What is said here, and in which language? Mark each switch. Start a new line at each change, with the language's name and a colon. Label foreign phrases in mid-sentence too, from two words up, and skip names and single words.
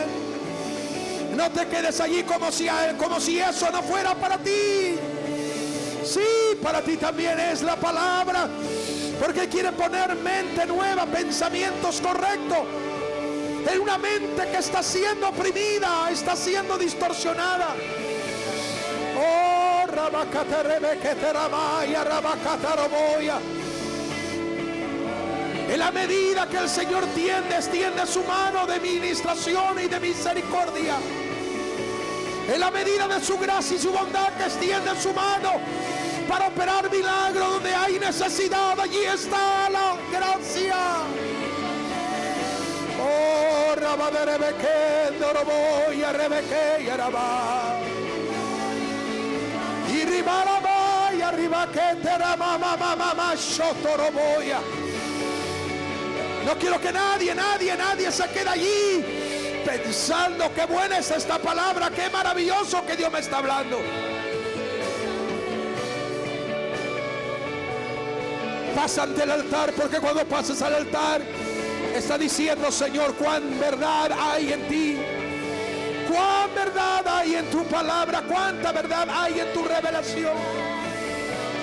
Spanish: No te quedes allí como si eso no fuera para ti. Sí, para ti también es la palabra, porque quiere poner mente nueva, pensamientos correctos en una mente que está siendo oprimida, está siendo distorsionada. Oh, rabacata rebequete ramaya, rabacata roboya. En la medida que el Señor extiende su mano de ministración y de misericordia, en la medida de su gracia y su bondad, que extiende su mano para operar milagros donde hay necesidad, allí está la gracia. Oh, rabade rebeque, doroboya, rebeque, yaraba. Y ribaraba, y arriba que te ramama, shotoroboya. No quiero que nadie se quede allí pensando: qué buena es esta palabra, qué maravilloso que Dios me está hablando. Pasa ante el altar, porque cuando pases al altar está diciendo: Señor, cuán verdad hay en ti, cuán verdad hay en tu palabra, cuánta verdad hay en tu revelación.